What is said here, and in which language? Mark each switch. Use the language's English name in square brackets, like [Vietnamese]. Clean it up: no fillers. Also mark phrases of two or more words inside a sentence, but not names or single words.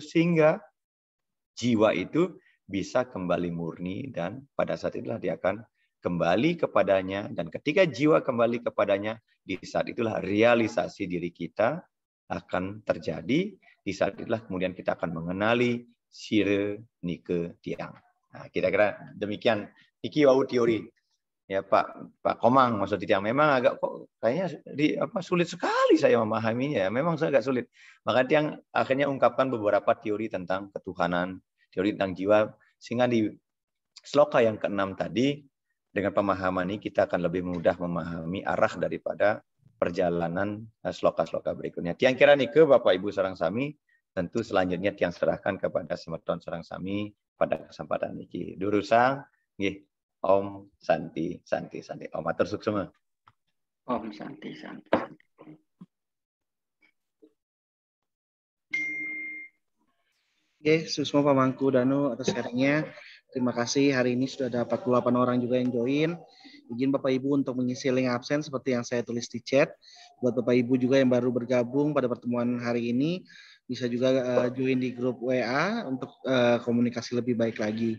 [Indonesian] Sehingga jiwa itu bisa kembali murni dan pada saat itulah dia akan kembali kepadanya. Dan ketika jiwa kembali kepadanya, di saat itulah realisasi diri kita akan terjadi. Di saat itulah kemudian kita akan mengenali [Balinese] sire nike tiang. [Indonesian] Nah, kira-kira demikian. [Balinese] Iki wau teori ya Pak Komang maksud tiang. [Indonesian] Memang agak kok kayaknya sulit sekali saya memahaminya. Memang saya agak sulit. Maka tiang akhirnya ungkapkan beberapa teori tentang ketuhanan, teori tentang jiwa, sehingga di sloka yang ke-6 tadi dengan pemahaman ini kita akan lebih mudah memahami arah daripada perjalanan sloka-sloka berikutnya. [Balinese] Tiang kira nike [Indonesian] Bapak Ibu [Balinese] sareng sami, [Indonesian] tentu selanjutnya tiang serahkan kepada [Balinese] semeton sareng sami [Indonesian] pada kesempatan ini. [Balinese] Durusang nggih Om Santi. Om matur suksema. Om Santi. [Indonesian] Oke, Susmo Pamangku Danu atas sharingnya. Terima kasih. Hari ini sudah ada 48 orang juga yang join. Izin Bapak Ibu untuk mengisi link absen seperti yang saya tulis di chat. Buat Bapak Ibu juga yang baru bergabung pada pertemuan hari ini, bisa juga join di grup WA untuk komunikasi lebih baik lagi.